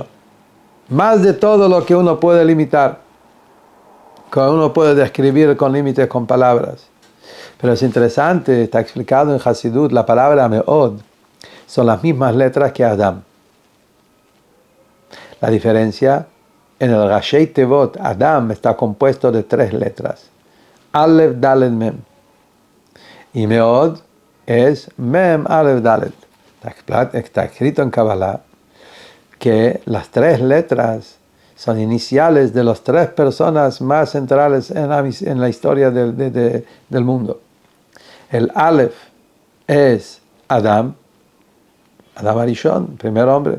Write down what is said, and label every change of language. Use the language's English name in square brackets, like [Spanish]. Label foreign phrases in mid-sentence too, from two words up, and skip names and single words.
[Spanish] Más de todo lo que uno puede limitar, que uno puede describir con límites, con palabras. Pero es interesante, está explicado en Hasidut, la palabra meod son las mismas letras que Adam. La diferencia, en el [Hebrew] ראשי תיבות, [Spanish] Adam está compuesto de 3 letras. Aleph, Dalet, Mem. Y meod es Mem, Aleph, Dalet. Está escrito en Kabbalah que las 3 letras son iniciales de las 3 personas más centrales en la historia del mundo. El Aleph es Adam Arishon, primer hombre.